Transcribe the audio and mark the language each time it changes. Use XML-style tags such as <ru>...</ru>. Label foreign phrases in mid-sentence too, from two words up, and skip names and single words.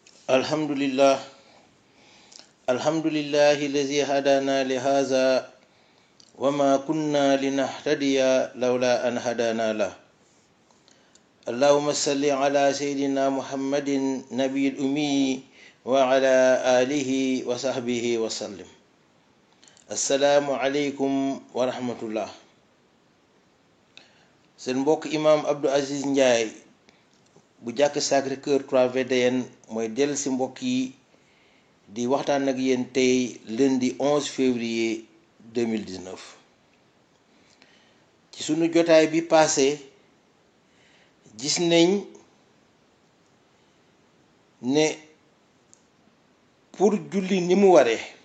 <ar>الحمد لله الذي هدانا لهذا وما كنا لنهتدي لولا أن هدانا له. اللهم صل على سيدنا محمد نبي الأمي وعلى آله وصحبه وسلم. السلام عليكم ورحمة الله.</ar> <wo>seen mbokk imam Abdou Aziz Ndiaye bu jàkk Sacré-Cœur 3 VDN mooy del si mbokk yi di waxtaan ak yéen tey lundi 11 février 2019. ci sunu jotaay bi passé gis nañ ne pour julli ni mu waree,</wo>